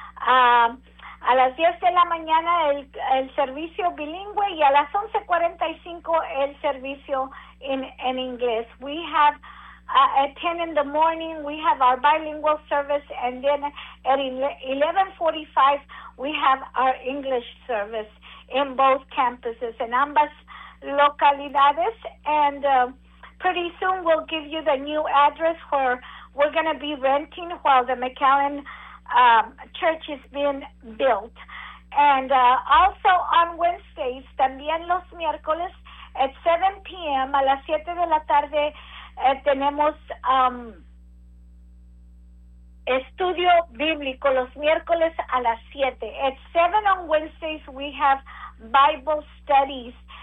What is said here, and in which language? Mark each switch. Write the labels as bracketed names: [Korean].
[Spanish] A las 10 de la mañana el servicio bilingüe y a las 11:45 el servicio en inglés. [English] We have at 10 in the morning, we have our bilingual service, and then at 11:45 we have our English service in both campuses, [Spanish] en ambas localidades. [English] And pretty soon we'll give you the new address where we're going to be renting while the McAllen church is being built. And also on Wednesdays, [Spanish] también los miércoles, [English] at 7 p.m., [Spanish] a las 7 de la tarde, tenemos estudio bíblico los miércoles a las 7. [English] At 7 on Wednesdays, we have Bible studies.